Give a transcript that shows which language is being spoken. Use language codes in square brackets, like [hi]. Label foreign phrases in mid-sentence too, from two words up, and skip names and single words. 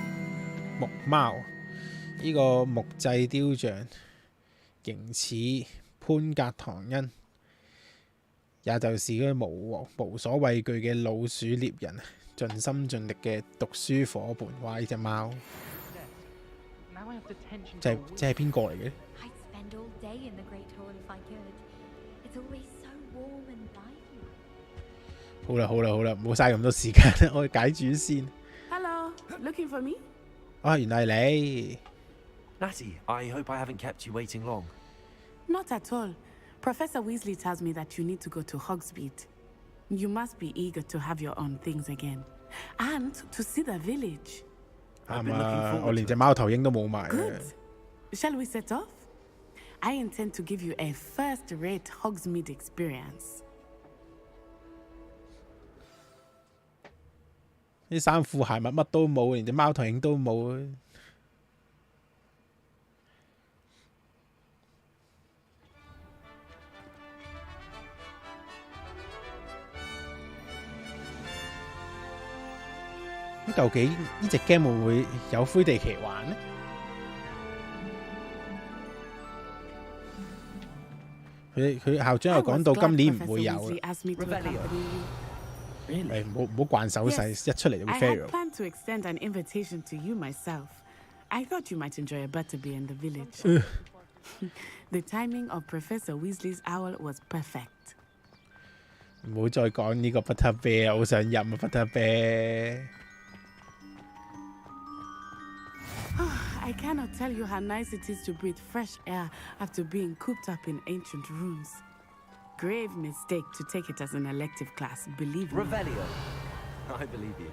[yue] 木貓呢個木製雕像，形似潘格唐恩，也就是嗰啲無所畏懼嘅老鼠獵人，盡心盡力嘅讀書伙伴。哇！呢隻貓，即係邊個嚟嘅？好啦，唔好嘥咁多時間，我去解主先。 [en] Hello, looking for me? [yue] 啊，原來係你。 [en] Natty, I hope I haven't kept you waiting long. Not at all. Professor Weasley tells me that you need to go to Hogsmeade. You must be eager to have your own things again. And to see the village. [yue] 啱啊，我連隻貓頭鷹都冇埋。 [en] Good. Shall we set off? I intend to give you a first-rate Hogsmeade experience. [yue] 啲衫褲鞋襪乜都冇，連隻貓頭鷹都冇。咁究竟呢隻 game 會唔會有灰地奇玩呢？佢校長又講到今年唔會有啦。唔好慣手勢，一出嚟就會 fail。 [en] I had planned to extend an invitation to you myself. I thought you might enjoy a butterbeer in the village. The timing of Professor Weasley's owl was perfect. [yue] 唔好再講呢個 butterbeer， 好想飲啊 butterbeer。 [en] I cannot tell you how nice it is to breathe fresh air after being cooped up in ancient rooms. Grave mistake to take it as an elective class, believe me. Revelio. I believe you.